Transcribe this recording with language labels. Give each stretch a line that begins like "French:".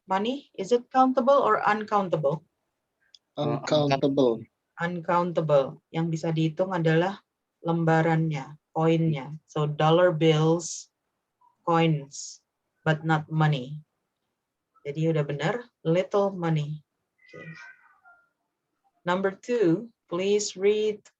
English: Money, is it countable or uncountable? Uncountable. Uncountable.
Indonesian: Yang bisa dihitung adalah lembarannya, koinnya.
English: So dollar bills, coins, but not money.
Indonesian: Jadi udah benar,
English: little money. Okay. Number 2, please read.